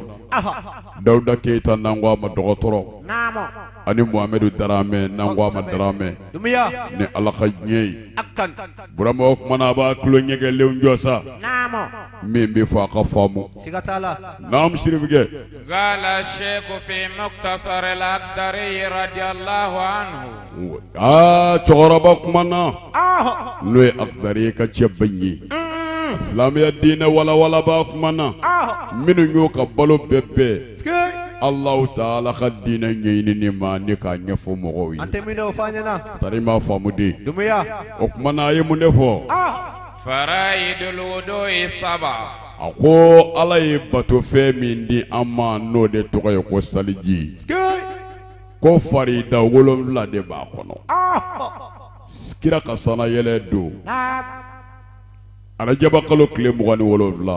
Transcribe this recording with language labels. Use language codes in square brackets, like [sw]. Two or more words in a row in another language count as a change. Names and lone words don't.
[bm] Aha. Dawuda Keyita n'an ko a ma dɔgɔtɔrɔ Namo. ani Muhamɛdu Daramɛ n'an ko a ma Daramɛ Dumiya. ni Ala ka diɲɛ ye Akan. Burama o kumana a b'a tulo ɲɛgɛlenw jɔ sa Namo. min bɛ fɔ a ka faamu Siga t'a la. n'an sirifikɛ [ar] قال الشيخ في مختصر الأقدري رضي الله عنه [bm] cɛkɔrɔba kumana Ah. n'o ye Akdari ye ka cɛ ban ye silamɛya diinɛ walawala b'a kumana Ah. minnu y'o ka balo bɛɛ bɛɛ Skay. Allahu Taala ka diinɛ ɲɛɲinini ma ni k'a ɲɛfɔ mɔgɔw ye An tɛ min dɔn o fɔ an ɲɛna. tari m'a faamu de Dumiya. o kumana a ye mun de fɔ [ar] فرائد الوضوء 7 [bm] a ko Ala ye batofɛn min di an ma n'o de tɔgɔ ye ko saliji Skay. ko farida 7 de b'a kɔnɔ Ah. kira ka sanayɛlɛ don Nam. Arajaba kalo tile 27